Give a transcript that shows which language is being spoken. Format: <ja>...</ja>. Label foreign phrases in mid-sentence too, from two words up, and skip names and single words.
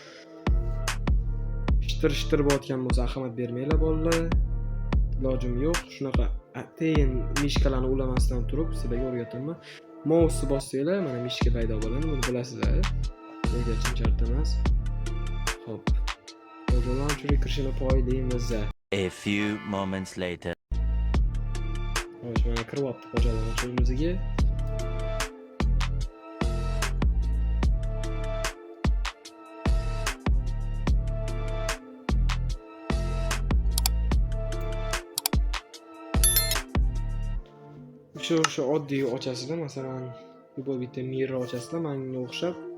<uz>Shtir bo'layotgan bo'lsa, ahamiyat bermanglar bolalar. Ilojim yo'q. Shunaqa teyin mishkalarni ulamasdan turib sizlarga o'rgataman. Mouse bossanglar, mana mishka paydo bo'ladi, buni bilasizlar. O'rgatishim shart emas. Xo'p. Poja Launcherga kirishini poylaymiz.</uz> <en>A few moments later.</en> <uz>Xo'sh, mana kiryapti Poja Launcherimizga. Shu oddiy ochasizlar, masalan, bu bitta mirror ochasizlar, menga o'xshab.</uz>